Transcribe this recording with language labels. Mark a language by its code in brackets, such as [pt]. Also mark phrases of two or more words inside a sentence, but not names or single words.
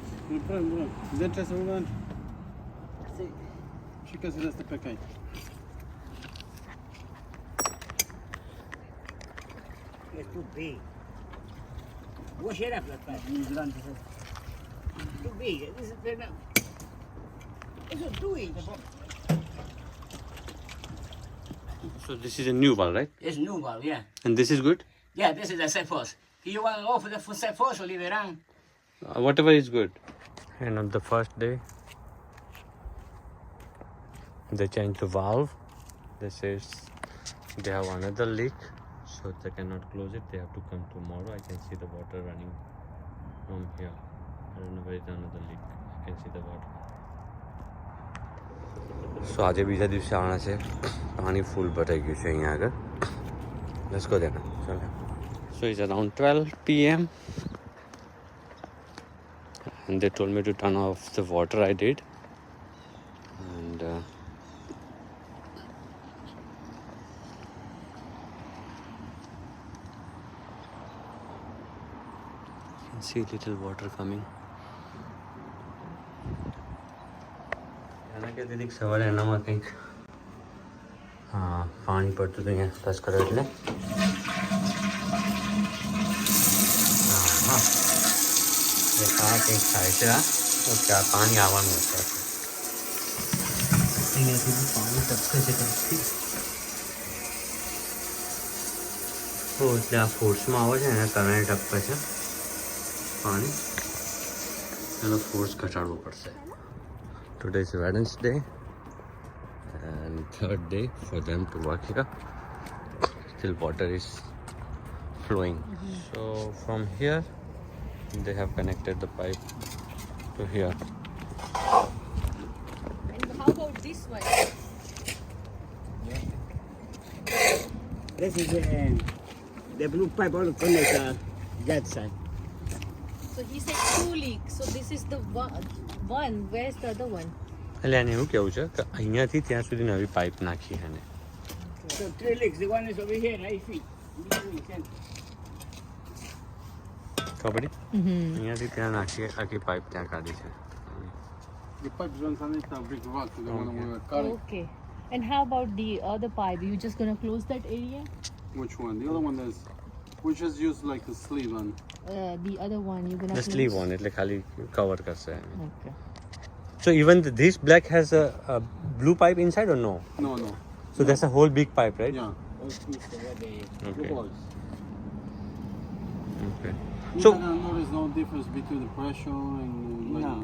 [es] Bueno, dentro de un Sí. chica se este pequeño. [en] Es too big. Wash it up like that. [es] Muy grande. [en] Too big. This is very. It's a 2 inch. So this is a new one, right? It's new valve, yeah. And this is good? Yeah, this is the set force. You want to go for the set force or leave it on? Whatever is good. And on the first day, they changed the valve. They says they have another leak, so they cannot close it. They have to come tomorrow. I can see the water running from here. I don't know where is another leak. I can see the water. So [gu] આજે બીજા દિવસે આવવાના છે. પાણી ફૂલ ભરાઈ ગયું છે અહીંયા આગળ. [en] Let's go there now. ચાલો. So it's around 12 p.m. and they told me to turn off the water. I did, and you can see little water coming. [gu] એના કે દીદી સવારે એનામાં કંઈક પાણી પડતું હતું અહીંયા ટચ કર્યો એટલે આ કંઈક થાય છે. ઓકે, આ પાણી આવવાનું હતું. અહીંયાથી પાણી ટપકે છે કંઈકથી. એટલે આ ફોર્સમાં આવે છે એના કારણે ટપકે છે પાણી. એનો ફોર્સ ઘટાડવો પડશે. [en] Today is Wednesday and third day for them to work here. Still water is flowing. So from here they have connected the pipe to here. And how about this one? This is the blue pipe all connect that side. So he said 2 leaks. So this is the one. Where's the other one? [gu] એટલે એને એવું કેવું છે કે અહીંયાથી ત્યાં સુધી નવી પાઇપ નાખી એને. [en] So 3 leaks. The one is over here, 8 feet. [gu] ખબર પડી? અહીંયાથી ત્યાં નાખી આખી પાઇપ ત્યાં કાઢી છે. [en] The pipe runs underneath that big rock, the one we were cutting. Okay. And how about the other pipe? You just gonna close that area? Which one? The other one is, we just use like a sleeve on. The other one you're gonna The close? sleeve on [gu] એટલે ખાલી કવર કરશે. [en] Okay. So even this black has a blue pipe inside or no? No, no. So that's a whole big pipe, right? Yeah. Okay. Two holes. Okay. You're So not gonna notice no difference between the pressure and like No.